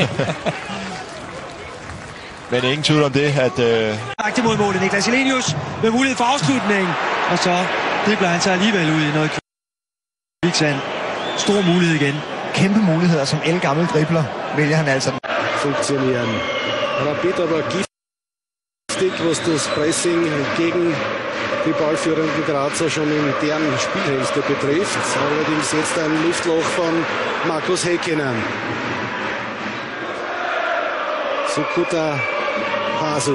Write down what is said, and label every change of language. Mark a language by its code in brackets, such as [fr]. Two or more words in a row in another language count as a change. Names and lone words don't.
[da] Men ingen tvivl om det, at... Aktiv mod målet, Niklas Elenius med mulighed for afslutning. Og så dribler han sig alligevel ud i noget kviksand. Stor mulighed igen. Kæmpe muligheder, som gammel dribler, vælger han altså. [de] Funktionieren. Rapid aber giftig, was das Pressing gegen die ballführenden Grazer schon in deren Spielhälfte betrifft. Allerdings jetzt ein Luftloch von Markus Häkkinen. Sukuta Hasu.